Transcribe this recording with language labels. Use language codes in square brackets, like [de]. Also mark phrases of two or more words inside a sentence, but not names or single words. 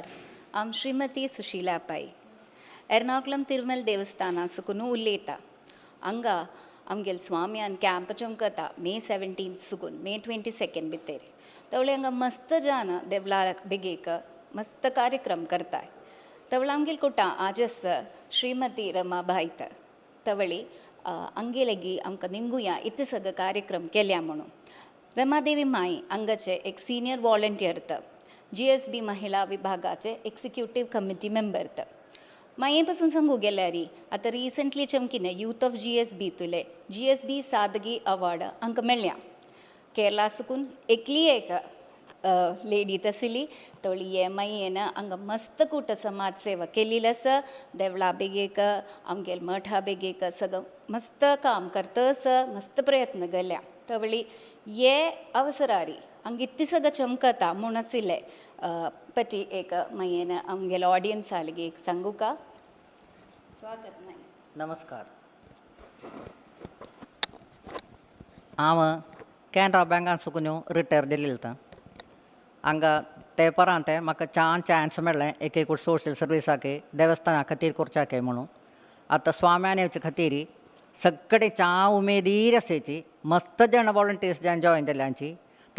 [kok] हांव श्रीमती सुशीला पै एर्नाकुलम तिरुमल देवस्थाना सुकून उलयतां. हांगा आमगेल स्वाम्यान कॅम्प चमकता May 17 सुकून May 22 भितर. तवळे हांगा मस्त जाण देवला बेगेक मस्त कार्यक्रम करताय. तवळे आमगेल कुटां आजस श्रीमती रमा भाईत तवळी अंगेलेगी आमकां निमगुया इतले सगळे कार्यक्रम केल्या म्हणून. रमादेवी माई हांगाचे एक [en] senior volunteer [kok] GSB महिला विभागाचे [en] executive committee member [kok] माये पासून सांगू गेल्यार आतां रिसंटली चमकिने [en] youth of [kok] GSB तुले GSB सादगी अवॉर्ड हांकां मेळ्ळ्या. केरला साकून एकली एक लेडी आशिल्ली तवळी हे मायेन हांगा मस्त कूट समाज सेवा केलेली आसा. देवळा बेगेक आमगेल मठा बेगेक सगळं मस्त काम करतस मस्त प्रयत्न केल्या. तवळी हे अवसरारी हांगा इतली सगळं चमकता म्हूण आशिल्लें पटी एक मायेन आमगेल ऑडियन्स आले एक सांगू का स्वागत नाही. नमस्कार. हांव कॅनरा बँकान सुकून रिटायर दिल्लें हांगा ते परांत म्हाका चान्स मेळ्ळें एक [en] social serviceak [kok] देवस्थाना खातीर करच्याक म्हणून. आतां स्वाम्यान येवचे खातीर सगळे उमेदीर आसाची मस्त जाण वॉलंटियर्स जावन जॉयन जाल्यांची.